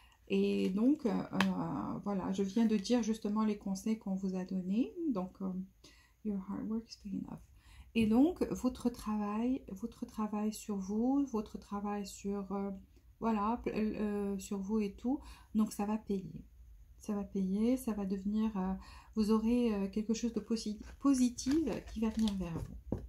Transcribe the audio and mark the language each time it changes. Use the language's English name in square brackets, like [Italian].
[French] Et donc, voilà, je viens de dire justement les conseils qu'on vous a donnés. Donc, [English] your hard work is paying off. [French] Et donc, votre travail sur vous, votre travail sur, voilà, sur vous et tout, donc ça va payer. Ça va payer, ça va devenir, vous aurez quelque chose de positif qui va venir vers vous.